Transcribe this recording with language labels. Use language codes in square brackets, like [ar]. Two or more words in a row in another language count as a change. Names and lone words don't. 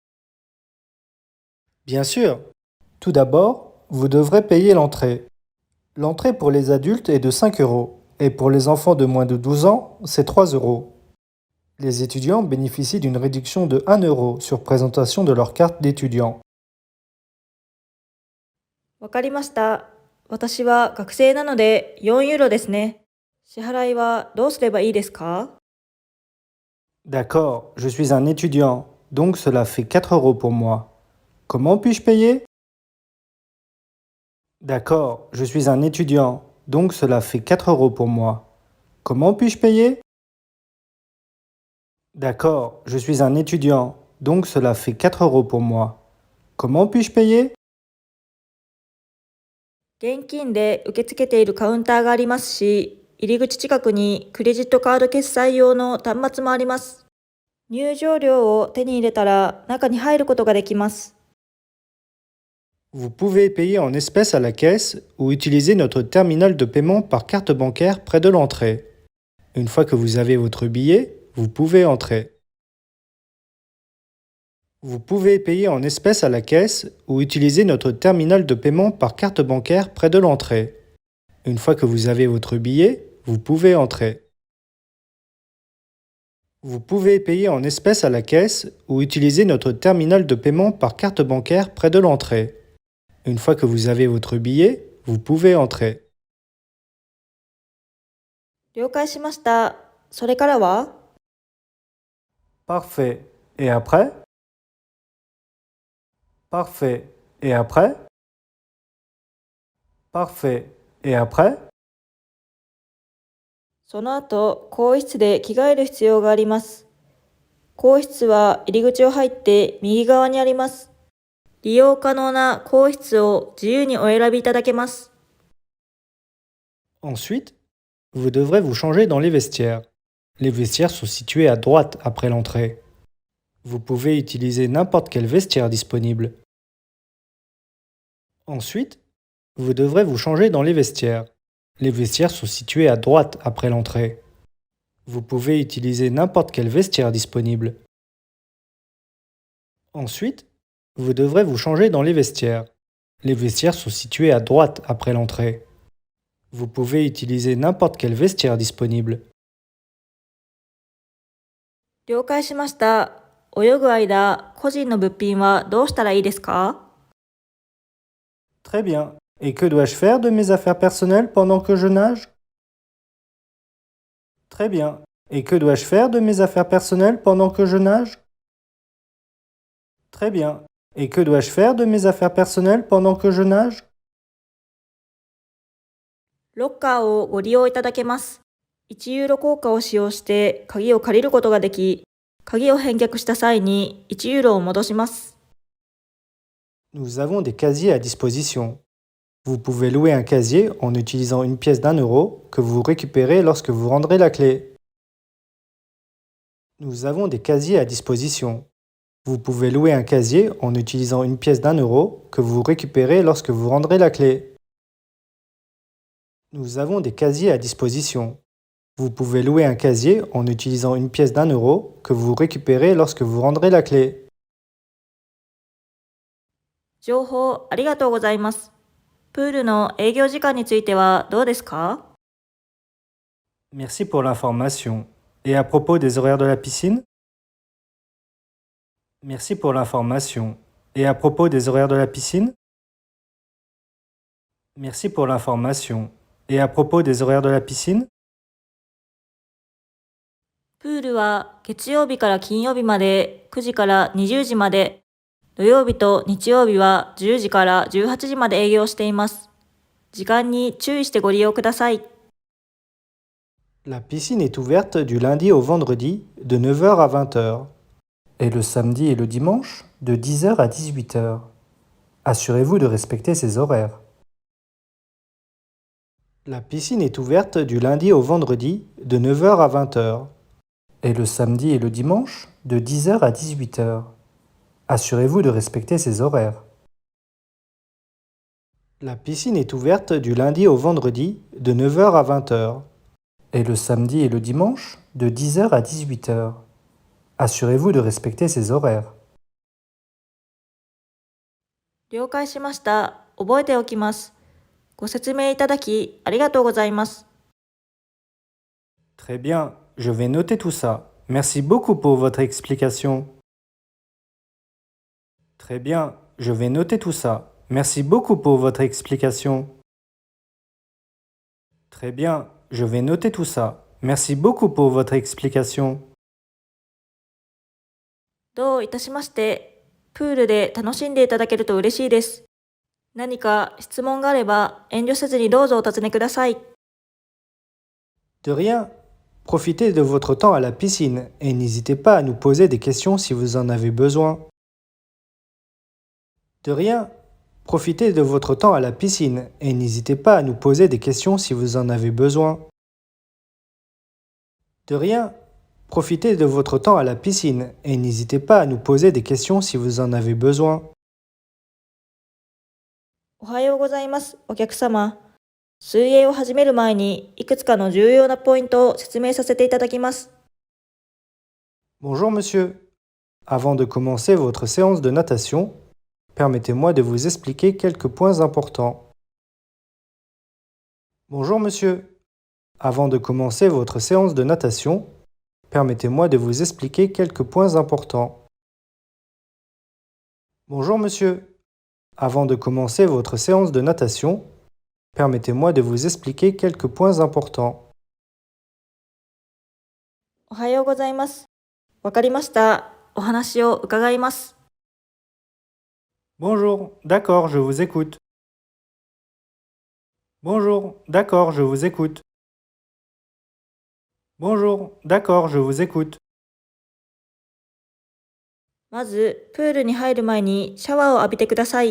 [fr] Bien sûr. Tout d'abord, vous devrez payer l'entrée. L'entrée pour les adultes est de 5 euros et pour les enfants de moins de 12 ans, c'est 3 euros. Les étudiants bénéficient d'une réduction de 1 euro sur présentation de leur carte d'étudiant. [ja] わかりました。私は学生なので4ユーロですね。支払いはどうすればいいですか？ [fr] D'accord, je suis un étudiant, donc cela fait 4 euros pour moi. Comment puis-je payer? D'accord, je suis un étudiant, donc cela fait 4 euros pour moi. Comment puis-je payer? D'accord, je suis un étudiant, donc cela fait 4 euros pour moi. Comment puis-je payer? [ja] 現金で受け付けているカウンターがありますし、入り口近くにクレジットカード決済用の端末もあります。入場料を手に入れたら中に入ることができます。 [fr] Vous pouvez payer en espèces à la caisse ou utiliser notre terminal de paiement par carte bancaire près de l'entrée. Une fois que vous avez votre billet, vous pouvez entrer. Vous pouvez payer en espèces à la caisse ou utiliser notre terminal de paiement par carte bancaire près de l'entrée. Une fois que vous avez votre billet, vous pouvez entrer. Vous pouvez payer en espèces à la caisse ou utiliser notre terminal de paiement par carte bancaire près de l'entrée. Une fois que vous avez votre billet, vous pouvez entrer. [ja] 了解しました。それからは [fr] Parfait. Et après? Parfait. Et après? Parfait. Et après? [ja] その後、更衣室で着替える必要があります。更衣室は入り口を入って右側にあります。利用可能な更衣室を自由にお選びいただけます。 [fr] Ensuite, vous devrez vous changer dans les vestiaires. Les vestiaires sont situés à droite après l'entrée. Vous pouvez utiliser n'importe quel vestiaire disponible. Ensuite, vous devrez vous changer dans les vestiaires. Les vestiaires sont situés à droite après l'entrée. Vous pouvez utiliser n'importe quel vestiaire disponible. Ensuite, vous devrez vous changer dans les vestiaires. Les vestiaires sont situés à droite après l'entrée. Vous pouvez utiliser n'importe quel vestiaire disponible. [ja] 了解しました。泳ぐ間、個人の物品はどうしたらいいですか？ [fr] Très bien. Et que dois-je faire de mes affaires personnelles pendant que je nage? Très bien. Et que dois-je faire de mes affaires personnelles pendant que je nage? Très bien. Et que dois-je faire de mes affaires personnelles pendant que je nage? [ja] ロッカーをご利用いただけます。1ユーロ硬貨を使用して鍵を借りることができ、鍵を返却した際に1ユーロを戻します。 [fr] Nous avons des casiers à disposition. Vous pouvez louer un casier en utilisant une pièce d'1 euro que vous récupérez lorsque vous rendrez la clé. Nous avons des casiers à disposition. Vous pouvez louer un casier en utilisant une pièce d'1 euro que vous récupérez lorsque vous rendrez la clé. Nous avons des casiers à disposition. Vous pouvez louer un casier en utilisant une pièce d'1 euro que vous récupérez lorsque vous rendrez la clé. [ja] 情報ありがとうございます。プールの営業時間についてはどうですか？ [fr] Merci pour l'information. Et à propos des horaires de la piscine? Merci pour l'information. Et à propos des horaires de la piscine? Merci pour l'information. Et à propos des horaires de la piscine? [ja] プールは月曜日から金曜日まで9時から20時まで、土曜日と日曜日は10時から18時まで営業しています。時間に注意してご利用ください。 [fr] La piscine est ouverte du lundi au vendredi de 9 heures à 20 heures. Et le samedi et le dimanche de 10 heures à 18 heures. Assurez-vous de respecter ces horaires. La piscine est ouverte du lundi au vendredi de 9 heures à 20 heures. Et le samedi et le dimanche de 10 heures à 18 heures. Assurez-vous de respecter ces horaires. La piscine est ouverte du lundi au vendredi de 9 heures à 20 heures. Et le samedi et le dimanche de 10 heures à 18 heures. Assurez-vous de respecter ces horaires. [ja] 了解しました。覚えておきます。ご説明いただきありがとうございます。 [fr] Très bien, je vais noter tout ça. Merci beaucoup pour votre explication. Très bien, je vais noter tout ça. Merci beaucoup pour votre explication. Très bien, je vais noter tout ça. Merci beaucoup pour votre explication. [ja] どういたしまして、プールで楽しんでいただけると嬉しいです。何か質問があれば遠慮せずにどうぞお尋ねください。 [fr] De rien. Profitez de votre temps à la piscine et n'hésitez pas à nous poser des questions si vous en avez besoin. De rien. Profitez de votre temps à la piscine et n'hésitez pas à nous poser des questions si vous en avez besoin. De rien. Profitez de votre temps à la piscine et n'hésitez pas à nous poser des questions si vous en avez besoin. [ja] おはようございます、お客様。水泳を始める前に、いくつかの重要なポイントを説明させていただきます。 [fr] Bonjour monsieur. Avant de commencer votre séance de natation, permettez-moi de vous expliquer quelques points importants. Bonjour monsieur. Avant de commencer votre séance de natation, permettez-moi de vous expliquer quelques points importants. Bonjour monsieur. Avant de commencer votre séance de natation, permettez-moi de vous expliquer quelques points importants. [ja] おはようございます。わかりました。お話を伺います。 [fr] Bonjour, d'accord, je vous écoute. Bonjour, d'accord, je vous écoute. Bonjour, d'accord, je vous écoute. [ja] まず、プールに入る前にシャワーを浴びてください。